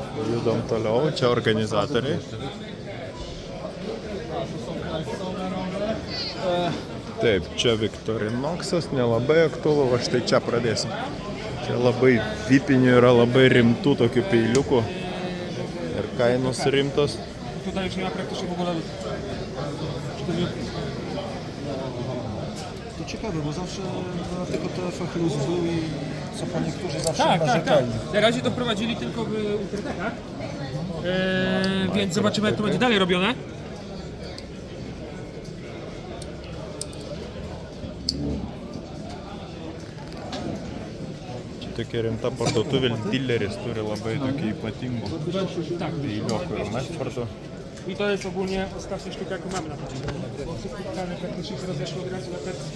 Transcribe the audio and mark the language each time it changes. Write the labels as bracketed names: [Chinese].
[Lithuanian] Judam toliau, čia organizatoriai. Taip, čia Victorinoxas, nelabai aktualu, va štai čia pradėsim. Čia labai vipinių yra, labai rimtų tokių peiliukų. Ir kainos rimtos. [Polish] Tutaj już nie ma praktycznie w ogóle. To ciekawe, bo zawsze tylko TFF Luz był i co po niektórzy zawsze Tak. narzekali. Na razie to wprowadzili tylko w Ultratechach, więc zobaczymy, jak to będzie dalej robione. [Lithuanian] Tokia rimta parduotuvė, dileris turi labai tokių ypatingų peiliukų ir Medfordo. [Polish] I to jest ogólnie ostatnia sztuka, jaką mamy na to dzień. Bo wszystkie plany praktycznie się rozeszły od razu na ten.